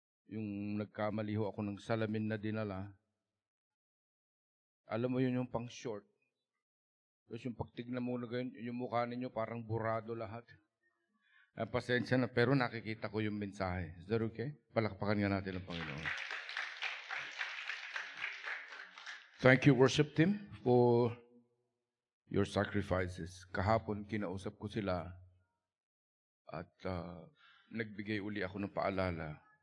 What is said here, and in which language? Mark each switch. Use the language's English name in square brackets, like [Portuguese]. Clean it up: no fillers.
[Filipino] Yung nagkamali ho ako ng salamin na dinala. Alam mo yun yung pang short. Tapos yung pagtignan mo na ganyan, yung mukha ninyo parang burado lahat. Pasensya na, pero nakikita ko yung mensahe. [English] Is that okay? [Filipino] Palakpakan nga natin ang Panginoon. [English] Thank you, worship team, for your sacrifices. [Filipino] Kahapon, kinausap ko sila at nagbigay uli ako ng paalala.